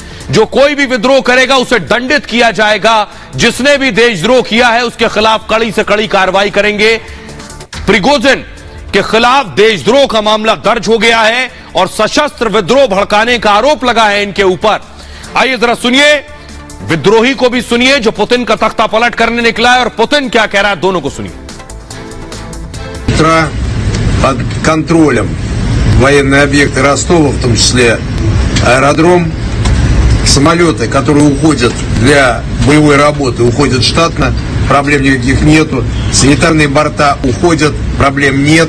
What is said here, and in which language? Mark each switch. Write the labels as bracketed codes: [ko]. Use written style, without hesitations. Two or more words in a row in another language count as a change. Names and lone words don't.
[hi] जो कोई भी विद्रोह करेगा उसे दंडित किया जाएगा, जिसने भी देशद्रोह किया है उसके खिलाफ कड़ी से कड़ी कार्रवाई करेंगे। प्रिगोजिन के खिलाफ देशद्रोह का मामला दर्ज हो गया है और सशस्त्र विद्रोह भड़काने का आरोप लगा है इनके ऊपर। आइए जरा सुनिए, विद्रोही को भी सुनिए जो पुतिन का तख्ता पलट करने निकला है और पुतिन क्या कह रहा है, दोनों को सुनिए। [ru] Под контролем военные объекты Ростова, в том числе аэродром, самолеты, которые уходят для боевой работы, уходят штатно, проблем никаких нету, санитарные борта уходят, проблем нет.